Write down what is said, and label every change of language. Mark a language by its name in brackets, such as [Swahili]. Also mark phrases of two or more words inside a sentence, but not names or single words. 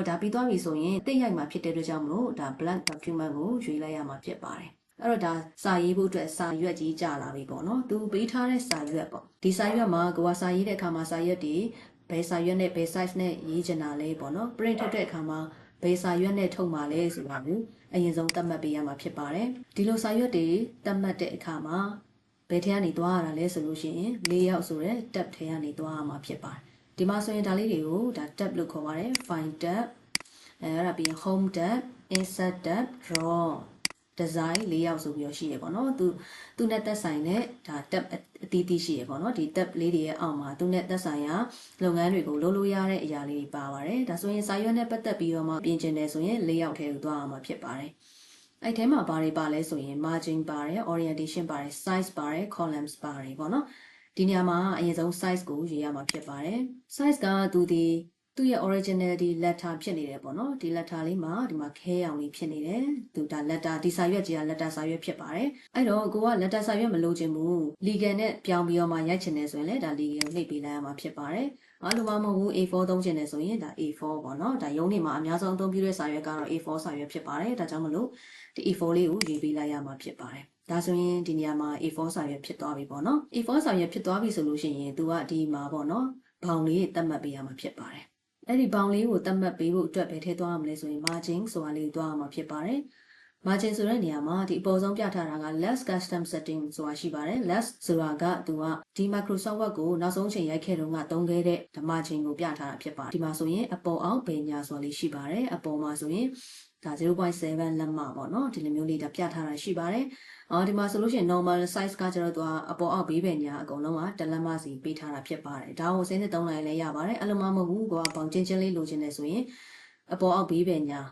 [Burmese] ဒါပြီးသွားပြီဆိုရင်တိတ်ရိုက်မှာဖြစ်တဲ့အတွက်ကြောင့်မလို့ဒါ [English] blank document [Burmese] ကိုရွေးလိုက်ရမှာဖြစ်ပါတယ်အဲ့တော့ဒါစာရေးဖို့အတွက်စာရွက်ကြီးကြာလာပြီပေါ့နော်သူပေးထားတဲ့စာရွက်ပေါ့ဒီစာရွက်မှာကိုကစာရေးတဲ့အခါမှာစာရွက်တွေဘယ်စာရွက်နဲ့ဘယ် size နဲ့ရေးချင်တာလဲပေါ့နော် print ထုတ်တဲ့အခါမှာဘယ်စာရွက်နဲ့ထုတ်မှာလဲဆိုတာကိုအရင်ဆုံးသတ်မှတ်ပေးရမှာဖြစ်ပါတယ်ဒီလိုစာရွက်တွေသတ်မှတ်တဲ့အခါမှာဘယ်ထဲကနေသွားရတာလဲဆိုလို့ရှိရင်layoutဆိုတဲ့ tab ထဲကနေသွားရမှာဖြစ်ပါတယ်ဒီမှာဆိုရင်ဒါလေးတွေကိုဒါ tab လို့ခေါ်ပါတယ် [English] find tab [Burmese] အဲ့ဒါပြီး [English] home tab insert tab draw design layout [Burmese] ဆိုပြီးတော့ရှိရပေါ့နော်သူနဲ့သက်ဆိုင်တဲ့ဒါ tab အသီးသီးရှိရပေါ့နော်ဒီ tab လေးတွေရဲ့အောက်မှာသူနဲ့သက်ဆိုင်ရာလုပ်ငန်းတွေကိုလုပ်လို့ရတဲ့အရာလေးတွေပါပါတယ်ဒါဆိုရင်စာရွက်နဲ့ပတ်သက်ပြီးတော့မှပြင်ကျင်တယ်ဆိုရင် layout ထဲကိုသွားအောင်မှာဖြစ်ပါတယ်အဲ့ထဲမှာဘာတွေပါလဲဆိုရင် margin ပါတယ် orientation ပါတယ် size ပါတယ် columns ပါတယ်ပေါ့နော်ဒီနေရာ မှာအရင်ဆုံး size ကိုရေးရမှာဖြစ်ပါတယ် size ကသူရဲ့ [English] originality letter [Burmese] ဖြစ်နေတယ်ပေါ့နော်ဒီ letter လေးမှာဒီမှာခဲရောင်လေးဖြစ်နေတယ်သူဒါ letter ဒီစာရွက်ကြီးက letter စာရွက်ဖြစ်ပါတယ်အဲ့တော့ကိုက letter စာရွက်မလိုချင်ဘူး legal နဲ့ပြောင်းပြီးတော့မှရိုက်ချင်တယ်ဆိုရင်လည်းဒါ legal ကိုနှိပ်ပေးလိုက်ရမှာဖြစ်ပါတယ်အဲ့လိုမှ မဟုတ်ဘူး A4 သုံးချင်တယ်ဆိုရင်ဒါ A4 ပေါ့နော်ဒါရုံးနေမှာအများဆုံးအသုံးပြုတဲ့စာရွက်ကတော့ A4 စာရွက်ဖြစ်ပါတယ်ဒါကြောင့်မလို့ဒီ A4 လေးကိုရေးပေးလိုက်ရမှာဖြစ်ပါတယ်ဒါဆိုရင်ဒီနေရာမှာ A4 စာရွက်ဖြစ်သွားပြီပေါ့နော် A4 စာရွက်ဖြစ်သွားပြီဆိုလို့ရှိရင်သူကဒီမှာပေါ့နော်ဘောင်လေးသတ်မှတ်ပေးရမှာဖြစ်ပါတယ်အဲ့ဒီဘောင်လေးကိုသတ်မှတ်ပေးဖို့အတွက်ပဲထည့်သွားရမလဲဆိုရင် margin ဆိုတာလေးသွားရမှာ ဖြစ်ပါတယ် margin ဆိုတဲ့နေရာမှာဒီအပေါ်ဆုံးပြထားတာက [English] less custom setting [Burmese] ဆိုတာရှိပါတယ် less ဆိုတာကသူကဒီ Microsoft Word ကိုနောက်ဆုံးချိန်ရိုက်ခဲ့တော့ကသုံးခဲ့တဲ့ margin ကိုပြထားတာဖြစ်ပါတယ်ဒီမှာဆိုရင်အပေါ်အောက်ဘယ်ညာဆိုတာလေးရှိပါတယ်အပေါ်မှာဆိုရင်ဒါ 0.7 လက်မပေါ့နော်ဒီလိုမျိုးလေးဒါပြထားတာရှိပါတယ်ဒီမှာဆိုလို့ရှိရင် [English] normal size [Burmese] ကကျတော့သူကအပေါ်အောက်ဘေးဘယ်ညာအကုန်လုံးကတစ်လက်မစီပေးထားတာဖြစ်ပါတယ်ဒါကိုစင်းနဲ့သုံးလိုက်လည်းရပါတယ်အဲ့လိုမှမဟုတ်ဘူးကိုကပေါင်ချင်းချင်းလေးလိုချင်တယ်ဆိုရင်အပေါ်အောက်ဘေးဘယ်ညာ